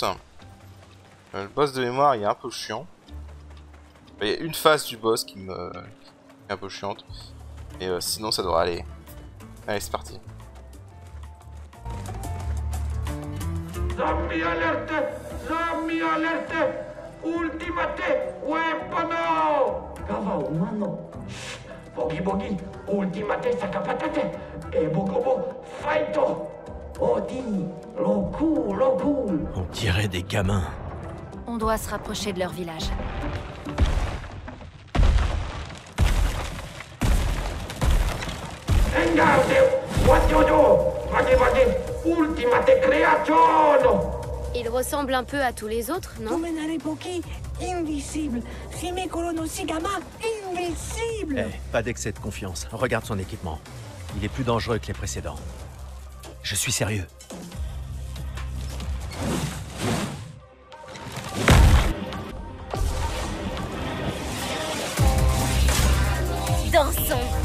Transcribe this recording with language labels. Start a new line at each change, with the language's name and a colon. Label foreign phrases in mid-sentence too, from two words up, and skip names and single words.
French: Le boss de mémoire il est un peu chiant. Il y a une phase du boss qui est un peu chiante. Et sinon ça devrait aller. Allez c'est parti. Zombie alerte! Zombie alerte! Ultimate weapono! Gava umano. Bogi bogi, ultimate sakapatate. E bogobo, faito! Odini, loku, loku. On dirait des gamins. On doit se rapprocher de leur village. Engarde!
English: What you do? Vadi vadi, ultimate creazione!
French: Il ressemble un peu à tous les autres, non? Domenare Poki, invisible. Rime Colono Sigama, invisible. Eh, pas d'excès de confiance. Regarde son équipement. Il est plus dangereux que les précédents. Je suis sérieux. Dansons!